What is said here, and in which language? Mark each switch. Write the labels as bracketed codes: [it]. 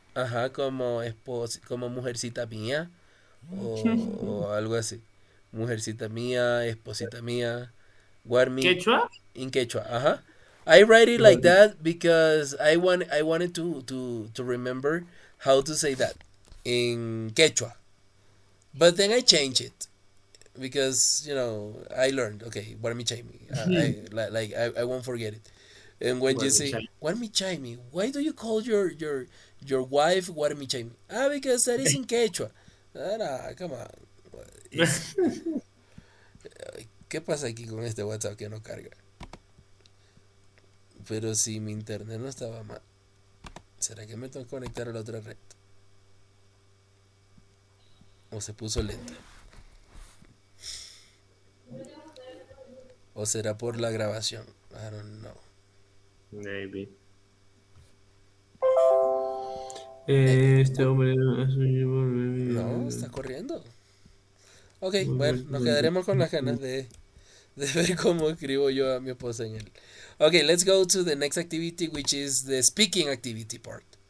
[es] Ajá, como mujercita mía o algo así. Mujercita mía, esposita mía. [qu] Warmi [es] ¿Quechua? [en] in Quechua. Ajá. I write it like that because I wanted to remember how to say that in Quechua. But then I changed it because I learned. Okay, Warmichaimi. I won't forget it. And when you say Warmichaimi, why do you call your wife Warmichaimi? Because that is in Quechua. Come on. [es] ¿Qué pasa aquí con este WhatsApp que no carga? Pero si mi internet no estaba mal, ¿será que me tengo que conectar a la otra red? ¿O se puso lenta? ¿O será por la grabación? [en] I don't know. Maybe. [es] Este hombre no, está corriendo. Ok, bueno, nos quedaremos con las ganas de ver cómo escribo yo a mi esposa en él. [en] Okay, let's go to the next activity, which is the speaking activity part.